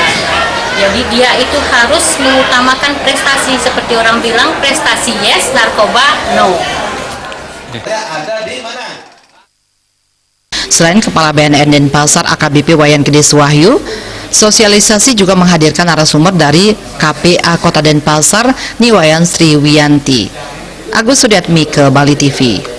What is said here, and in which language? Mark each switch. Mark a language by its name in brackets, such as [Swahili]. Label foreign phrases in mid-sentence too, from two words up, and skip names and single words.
[Indonesian] Jadi dia itu harus mengutamakan prestasi, seperti orang bilang prestasi yes, narkoba no. Selain Kepala BNN Denpasar AKBP Wayan Gede Suwahyu, sosialisasi juga menghadirkan narasumber dari KPA Kota Denpasar, Niwayan Sri Wiyanti. Agus Sudiatmike, Bali TV.